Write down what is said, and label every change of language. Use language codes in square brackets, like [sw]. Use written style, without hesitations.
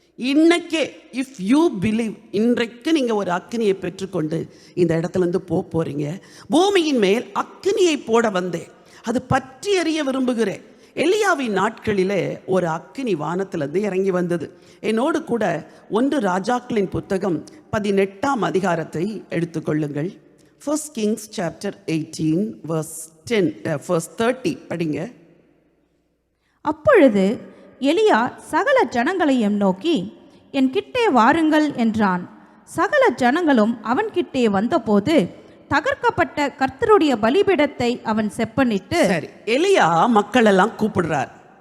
[ta] இன்னைக்கே, [en] if you believe, [ta] இன்றைக்கு நீங்கள் ஒரு அக்கினியை பெற்றுக்கொண்டு இந்த இடத்துலேருந்து போகிறீங்க. பூமியின் மேல் அக்கினியை போட வந்தேன், அது பற்றி எறிய விரும்புகிறேன். எலியாவின் நாட்களிலே ஒரு அக்கினி வானத்திலிருந்து இறங்கி வந்தது. என்னோடு கூட 1 ராஜாக்களின் புத்தகம் 18ஆம் அதிகாரத்தை எடுத்துக்கொள்ளுங்கள். [en] 1 Kings chapter 18 verse 30 [ta] படிங்க. அப்பொழுது எலியா சகல ஜனங்களையும் நோக்கி, என் கிட்டே வாருங்கள் என்றான். சகல ஜனங்களும் அவன் கிட்டே வந்தபோது தகர்க்கப்பட்ட கர்த்தருடைய பலிபீடத்தை அவன் செப்பனிட்டு. சரி, எலியா மக்கள் எல்லாம் கூப்பிடுறார்.